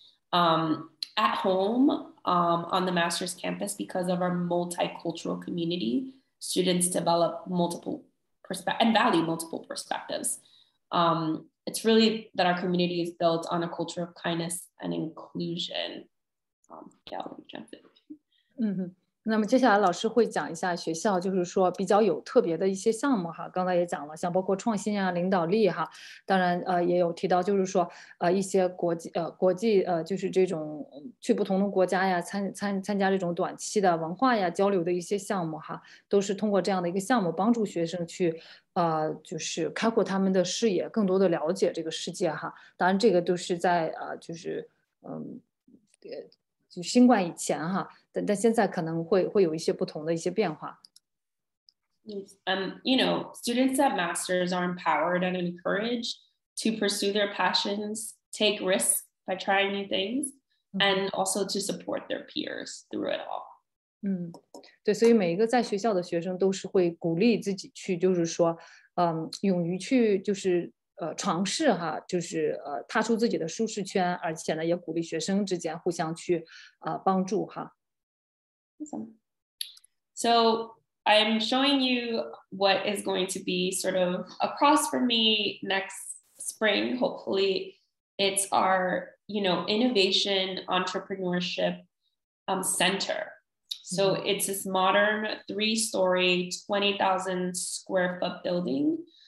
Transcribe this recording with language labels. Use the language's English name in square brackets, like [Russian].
[English] At home on the master's campus, because of our multicultural community, students develop multiple and value multiple perspectives. It's really that our community is built on a culture of kindness and inclusion. Yeah, I'll jump in. [Chinese] 那么接下来老师会讲一下学校就是说比较有特别的一些项目哈，刚才也讲了，像包括创新啊、领导力哈，当然也有提到就是说一些国际就是这种去不同的国家呀参加这种短期的文化呀交流的一些项目哈，都是通过这样的一个项目帮助学生去就是开阔他们的视野，更多的了解这个世界哈。当然这个都是在就是就新冠以前哈，但现在可能会有一些不同的一些变化。 [English] You know, students at Masters are empowered and encouraged to pursue their passions, take risks by trying new things, and also to support their peers through it all. [Chinese] 对，所以每一个在学校的学生都是会鼓励自己去，就是说，勇于去就是尝试哈，就是踏出自己的舒适圈，而且呢，也鼓励学生之间互相去帮助哈。 [English] Awesome. So I'm showing you what is going to be sort of across from me next spring. Hopefully, it's our innovation entrepreneurship center. So it's this modern 3-story, 20,000 square foot building.